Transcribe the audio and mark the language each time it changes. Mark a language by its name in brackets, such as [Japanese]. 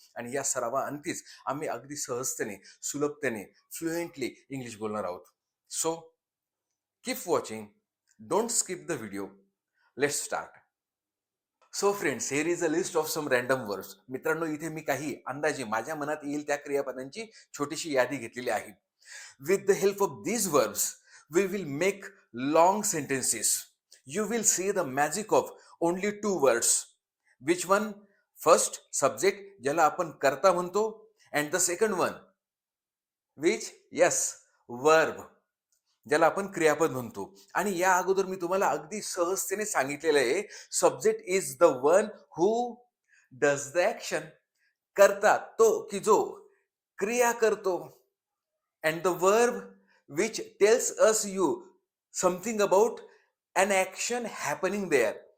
[Marathi] आणि या सरावाअंतीच आम्ही अगदी सहजतेने, सुलभतेने, फ्लुएंटली इंग्लिश बोलणार आहोत. [English] So keep watching, don't skip the video. Let's start. So friends, here is a list of some random words. [Marathi] मित्रांनो, इथे मी काही अंदाजे माझ्या मनात येईल त्या क्रियापदांची छोटीशी यादी घेतलेली आहे. [English] With the help of these verbs, we will make long sentences. You will see the magic of only two words. Which one? First, subject, [Marathi] ज्याला आपण कर्ता म्हणतो, [English] and the second one, which? Yes, verb, [Marathi] ज्याला आपण क्रियापद म्हणतो. आणि या अगोदर मी तुम्हाला अगदी सहजतेने सांगितलेलं आहे, [English] Subject is the one who does the action. [Marathi] करता तो की जो क्रिया करतो. [English] And the verb which tells us you something about an action happening there.